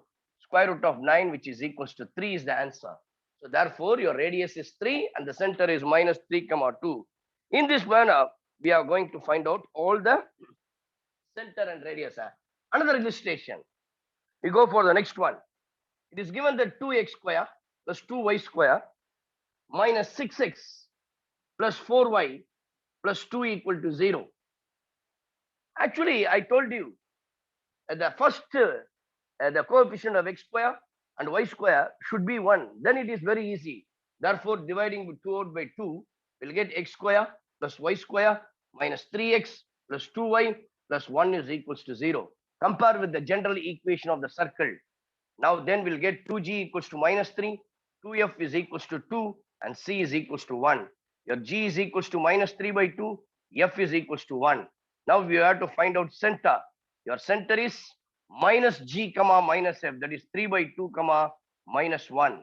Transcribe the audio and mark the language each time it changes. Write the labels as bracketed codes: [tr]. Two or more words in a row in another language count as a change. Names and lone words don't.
[en] Square root of 9, which is equals to 3 is the answer. So therefore your radius is 3 and the center is minus 3 comma 2. In this manner, we are going to find out all the center and radius. Another illustration. We go for the next one. It is given that 2x square plus 2y square minus 6x plus 4y plus 2 equal to 0. Actually, I told you the first the coefficient of x square and y square should be 1. Then it is very easy. Therefore, dividing with 2 out by 2, we'll get x square plus y square minus 3x plus 2y plus 1 is equals to 0. Compare with the general equation of the circle. Now then we'll get 2g equals to minus 3, 2f is equals to 2, and c is equals to 1. Your g is equals to minus 3 by 2, f is equals to 1. Now we have to find out center. Your center is minus g comma minus f, that is 3 by 2 comma minus 1.